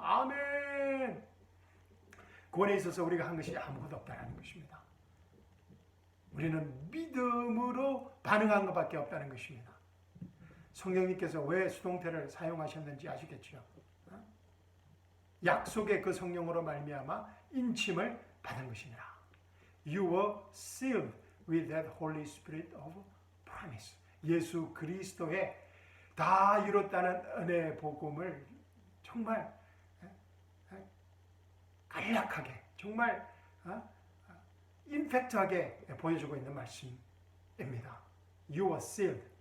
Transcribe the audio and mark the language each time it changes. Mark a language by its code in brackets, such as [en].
[ko] 아멘. 구원에 있어서 우리가 한 것이 아무것도 없다는 것입니다. 우리는 믿음으로 반응한 것밖에 없다는 것입니다. 성령님께서 왜 수동태를 사용하셨는지 아시겠죠? 약속의 그 성령으로 말미암아 인침을 받은 것이니라. [en] You were sealed with that Holy Spirit of promise. [ko] 예수 그리스도의 다 이뤘다는 은혜의 복음을 정말 간략하게, 정말 임팩트하게 보여주고 있는 말씀입니다. [en] You are sealed.